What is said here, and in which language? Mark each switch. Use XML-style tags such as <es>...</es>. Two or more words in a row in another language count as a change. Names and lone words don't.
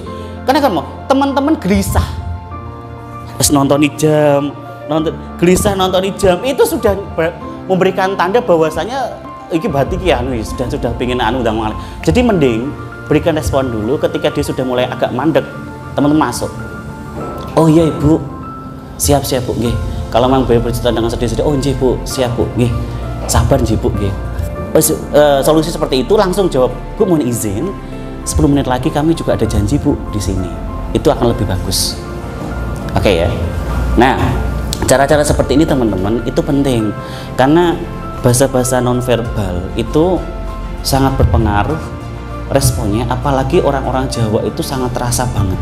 <id>Karena kan mau teman-teman gelisah, terus nonton jam itu sudah memberikan tanda bahwasanya iki berarti kian sudah pingin udah mengalir. Jadi mending berikan respon dulu. Ketika dia sudah mulai agak mandek, teman-teman masuk. Oh iya Ibu, siap Bu, nggih. Kalau memang beliau bercerita dengan sedih-sedih, oh nggih Bu, siap Bu, nggih. Sabar nggih Bu, nggih. Solusi seperti itu langsung jawab, Bu mohon izin 10 menit lagi kami juga ada janji Bu di sini. Itu akan lebih bagus. Oke ya. Nah, cara-cara seperti ini teman-teman itu penting karena bahasa-bahasa nonverbal itu sangat berpengaruh responnya, apalagi orang-orang Jawa itu sangat terasa banget.</id>